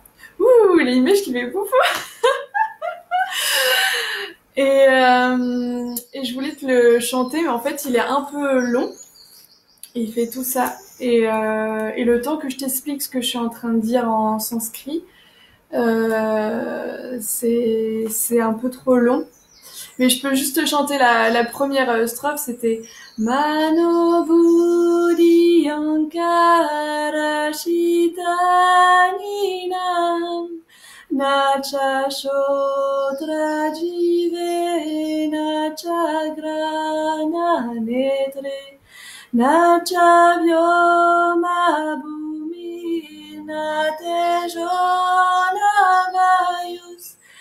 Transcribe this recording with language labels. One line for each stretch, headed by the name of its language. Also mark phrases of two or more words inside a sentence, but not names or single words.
French: Ouh, l'image qui fait pouf. Et je voulais te le chanter, mais en fait il est un peu long. Il fait tout ça. Et le temps que je t'explique ce que je suis en train de dire en sanskrit, c'est un peu trop long. Mais je peux juste te chanter la première strophe, c'était
Sanskrit: मनो बुद्धि अंकार चित्तानिनम् नच श्रोत्र जिह्वे नच घ्राण नेत्रे नच व्योम भूमि नतेजोन वायुस्